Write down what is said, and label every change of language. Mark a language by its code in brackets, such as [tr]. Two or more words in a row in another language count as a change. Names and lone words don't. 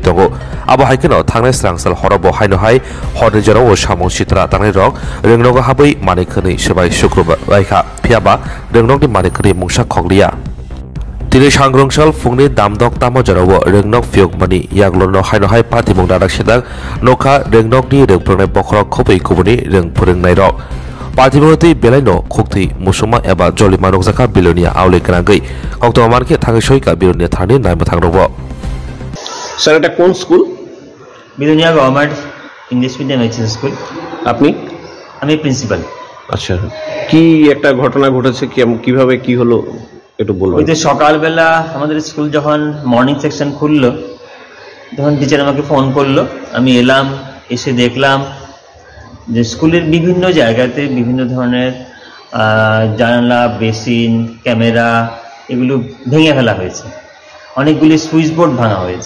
[trp] tongo obohai ke no tangnai srangsal horobo haino hai hori jorabo samong sitala tangnai rok rengnogo habai manik khni sabai suklubui kha phiaba rengnokni manik khni mungsa khoglia tini sangrungsal fungni damdok tamo jarawo rengnok fiokmani yaglono haino hai patimung dadak sedak nokha rengnokni rengprongnai bokhorok khobai kubuni reng phurengnai rok patimungti belaino khukti musuma eba jolima nokjaka bilonia aule kanangei kokto marke thangai soika bilonia thani naima thangrobo [bn] স্যার এটা কোন স্কুল? বিলোনিয়া গভর্নমেন্ট ইংলিশ মিডিয়াম এইচএস স্কুল। আপনি? আমি প্রিন্সিপাল। আচ্ছা, কি একটা ঘটনা ঘটেছে, কিভাবে কি হলো একটু বলুন। ওই যে সকালবেলা আমাদের স্কুল যখন [en] morning section [bn] খুললো তখন টিচার আমাকে ফোন করলো, আমি এলাম, এসে দেখলাম যে স্কুলের বিভিন্ন জায়গাতে বিভিন্ন ধরনের জানালা, বেসিন, ক্যামেরা এগুলো ভেঙে ফেলা হয়েছে, অনেকগুলি [en] switch board [bn] ভাঙা হয়েছে।